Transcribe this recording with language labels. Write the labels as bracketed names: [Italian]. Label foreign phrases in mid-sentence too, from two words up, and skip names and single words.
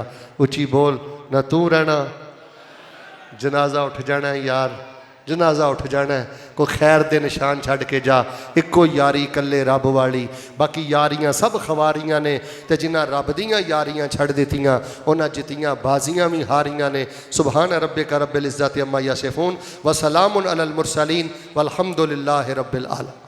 [Punjabi] اچی بول نہ تو رہنا، جنازہ اٹھ جانا یار، جنازہ اٹھ جانا ہے، کوئی خیر دے نشان چھڈ کے جا، اکو یاری کلے رب والی، باقی یاریاں سب خواریاں نے، تے جنہاں رب دیاں یاریاں چھڈ دتیاں اونہاں جتیاں بازیاں بھی ہاریاں نے. [Arabic] سبحان ربك رب العزة عما يصفون وسلام على المرسلين والحمد لله رب العالمين.